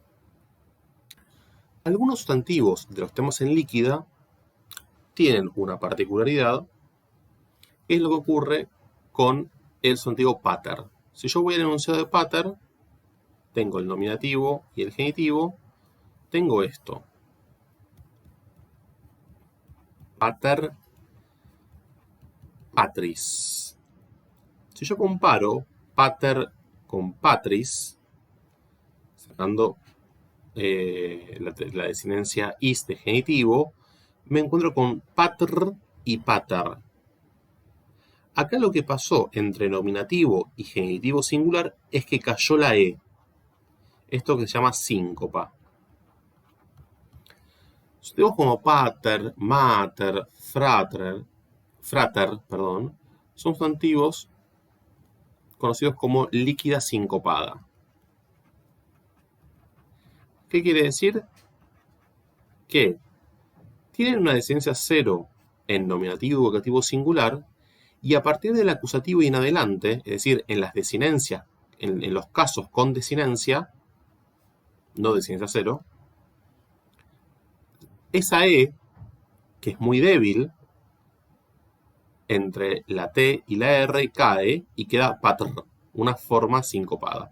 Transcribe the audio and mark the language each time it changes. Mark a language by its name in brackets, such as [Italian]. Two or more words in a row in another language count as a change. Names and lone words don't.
[Spanish] Algunos sustantivos de los temas en líquida tienen una particularidad, es lo que ocurre con el sustantivo pater. Si yo voy al enunciado de pater, tengo el nominativo y el genitivo, tengo esto. [Latin] Pater, patris. [Spanish] Si yo comparo pater con patris, sacando la desinencia is de genitivo, me encuentro con pater y pater. Acá lo que pasó entre nominativo y genitivo singular es que cayó la E. Esto que se llama síncopa. Sustantivos como [Latin] pater, mater, frater, [Spanish] son sustantivos conocidos como líquida sincopada. ¿Qué quiere decir? que tienen una desinencia 0 en nominativo y vocativo singular, y a partir del acusativo y en adelante, es decir, en las desinencias, en los casos con desinencia, no desinencia 0, esa E, que es muy débil, entre la T y la R cae y queda patr, una forma sincopada.